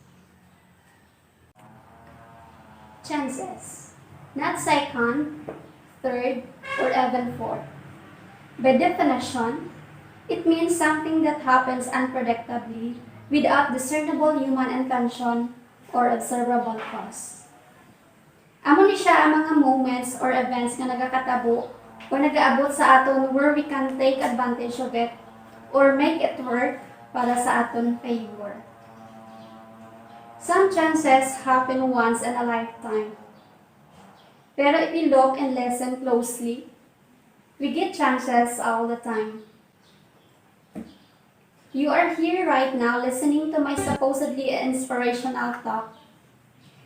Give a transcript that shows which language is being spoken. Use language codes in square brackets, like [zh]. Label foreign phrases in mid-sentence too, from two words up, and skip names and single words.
[en] Chances, not second, third, or even fourth. By definition, it means something that happens unpredictably without discernible human intention or observable cause. [hil] Amo ni siya ang mga [en] moments or events [hil] nga nagakatabo o nag-aabot sa aton [en] where we can take advantage of it or make it work [hil] para sa aton favor. [en] Some chances happen once in a lifetime. Pero if we look and listen closely, we get chances all the time. You are here right now listening to my supposedly inspirational talk.